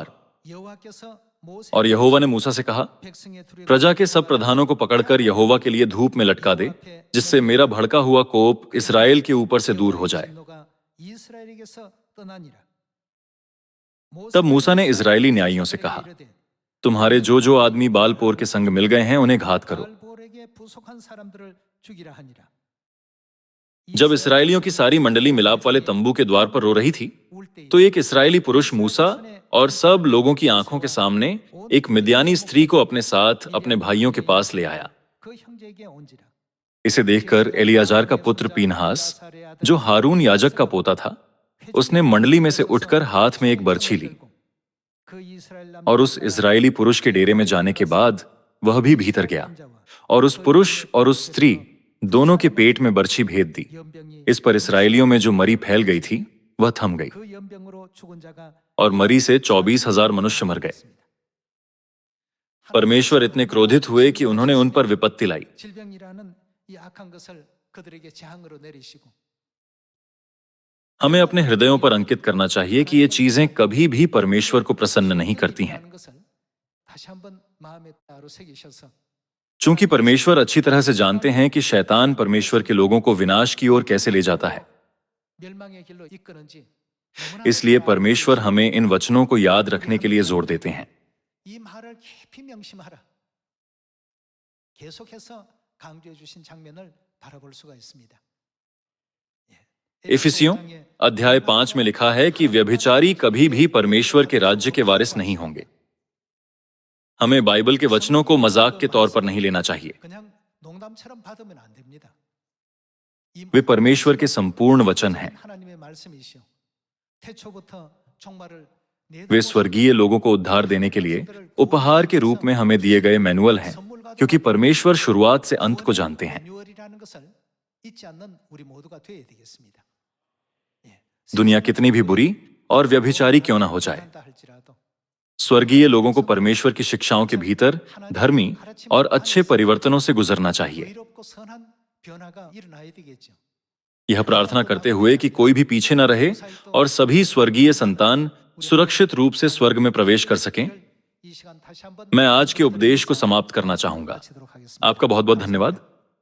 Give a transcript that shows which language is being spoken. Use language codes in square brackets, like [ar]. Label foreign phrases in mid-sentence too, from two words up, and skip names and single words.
[ko] 여호와께서 모세 [hi] और यहोवा ने मूसा से कहा, [ko] 백성의 두려움을 [hi] प्रजा के सब प्रधानों को पकड़कर यहोवा के लिए धूप में लटका दे, जिससे मेरा भड़का हुआ कोप इसराइल के ऊपर से दूर हो जाए। [ko] 진노가 이스라엘에게서 떠나니라. [hi] तब मूसा ने इजरायली न्यायियों से कहा, तुम्हारे जो जो आदमी बालपोर के संग मिल गए हैं उन्हें घात करो। [ko] 바알볼에게 부속한 사람들을 죽이라 하니라. [hi] जब इसराइलियों की सारी मंडली मिलाप वाले तंबू के द्वार पर रो रही थी, [ko] 울 때 [hi] तो एक इसराइली पुरुष मूसा और सब लोगों की आंखों के सामने एक मिद्यानी स्त्री को अपने साथ अपने भाइयों के पास ले आया। [ko] 그 형제에게 온지라. [hi] इसे देखकर एलियाजार का पुत्र पीनहास, जो हारून याजक का पोता था, उसने मंडली में से उठकर हाथ में एक बर्छी ली [ko] 그 이스라엘 남 [hi] और उस इजरायली पुरुष के डेरे में जाने के बाद वह भी भीतर गया और उस पुरुष और उस स्त्री दोनों के पेट में बर्छी भेद दी। [ko] 연병이 [hi] इस पर इसराइलियों में जो मरी फैल गई थी वह थम गई [ko] 그 연병으로 죽은 자가 [hi] और मरी से 24,000 मनुष्य मर गए। परमेश्वर इतने क्रोधित हुए कि उन्होंने उन पर विपत्ति लाई। [ko] 질병이라는 이 악한 것을 그들에게 재앙으로 내리시고 [hi] हमें अपने हृदयों पर अंकित करना चाहिए कि ये चीजें कभी भी परमेश्वर को प्रसन्न नहीं करती हैं। [ko] 하는 것을 다시 한번 마음에 따로 새기셔서 [hi] चूंकि परमेश्वर अच्छी तरह से जानते हैं कि शैतान परमेश्वर के लोगों को विनाश की ओर कैसे ले जाता है, [ko] 멸망의 길로 이끄는지 [hi] इसलिए परमेश्वर हमें इन वचनों को याद रखने के लिए जोर देते हैं। [ko] 이 말을 깊이 명심하라. 계속해서 강조해 주신 장면을 바라볼 수가 있습니다. [hi] इफिसियों अध्याय 5 में लिखा है कि व्यभिचारी कभी भी परमेश्वर के राज्य के वारिस नहीं होंगे। हमें बाइबल के वचनों को मजाक के तौर पर नहीं लेना चाहिए। [ko] 그냥 농담처럼 받으면 안 됩니다. 이 [hi] वे परमेश्वर के संपूर्ण वचन हैं। [ko] 하나님의 말씀이시오. 태초부터 종말을 [hi] वे स्वर्गीय लोगों को उद्धार देने के लिए उपहार के रूप में हमें दिए गए मैनुअल हैं, क्योंकि परमेश्वर शुरुआत से अंत को जानते हैं। [ko] 매뉴얼이라는 것을 잊지 않는 우리 모두가 되어야 되겠습니다. [hi] दुनिया कितनी भी बुरी और व्यभिचारी क्यों ना हो जाए, [ko] 한다 할지라도 [hi] स्वर्गीय लोगों को परमेश्वर की शिक्षाओं के भीतर धर्मी और अच्छे परिवर्तनों से गुजरना चाहिए। [ko] 의롭고 선한 변화가 일어나야 되겠죠. [hi] यह प्रार्थना करते हुए कि कोई भी पीछे न रहे और सभी स्वर्गीय संतान सुरक्षित रूप से स्वर्ग में प्रवेश कर सकें, [ko] 이 시간 다시 한번 [hi] मैं आज के उपदेश को समाप्त करना चाहूंगा। [ko] 마치도록 하겠습니다. [hi] आपका बहुत बहुत धन्यवाद।